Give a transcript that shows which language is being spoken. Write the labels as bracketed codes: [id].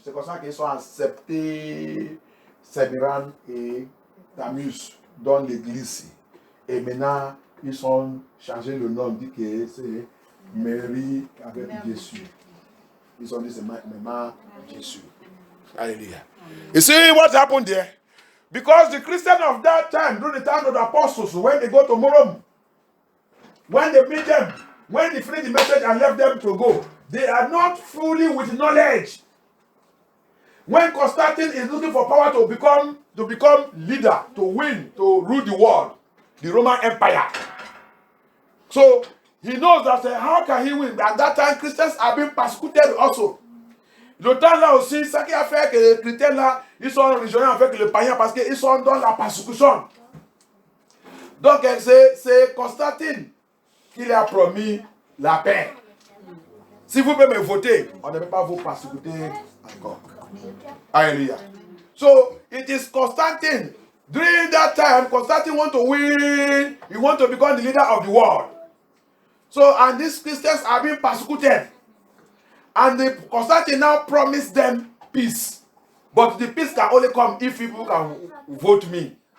[fr] C'est comme ça qu'ils sont acceptés Sémiran et Tammuz dans l'église. Et maintenant, ils ont changé le nom, dit que c'est Marie avec Jésus. Ils ont dit c'est maman Jésus. Hallelujah. [en] You see what happened there? Because the Christians of that time, during the time of the apostles, when they go to Rome, when they meet them, when they finish the message and left them to go, they are not fully with knowledge. When Constantine is looking for power to become leader, to win, to rule the world, the Roman Empire. So he knows that how can he win? At that time, Christians are being persecuted also. [fr] Le temps là aussi, ça qui a fait que les chrétiens là, ils sont rejoints avec les païens parce qu'ils sont dans la persécution. Donc c'est Constantine qui leur a promis la paix. Si vous pouvez me voter, on ne peut pas vous persécuter encore. [en] Alléluia. So it is Constantine. During that time, Constantine want to win. He want to become the leader of the world. So, and these Christians are being persecuted. And Constantine now promised them peace. But the peace can only come if people can vote me.